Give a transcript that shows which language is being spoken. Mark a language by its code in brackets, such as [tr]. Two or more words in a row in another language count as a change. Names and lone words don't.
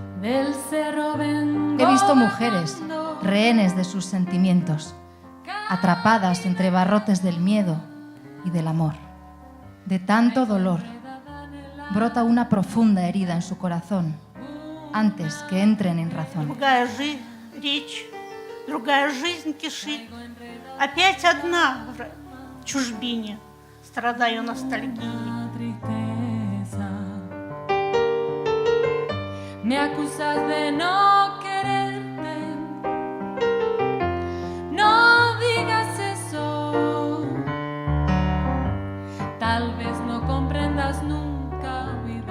[es] He visto mujeres, rehenes de sus sentimientos, atrapadas entre barrotes del miedo y del amor. De tanto dolor, brota una profunda herida en su corazón, antes que entren en razón. [ru] Другая речь, другая жизнь кишит. Опять одна в чужбине, страдаю ностальгией. [es] Me acusas de no quererte, no digas eso, tal vez no comprendas nunca, vida.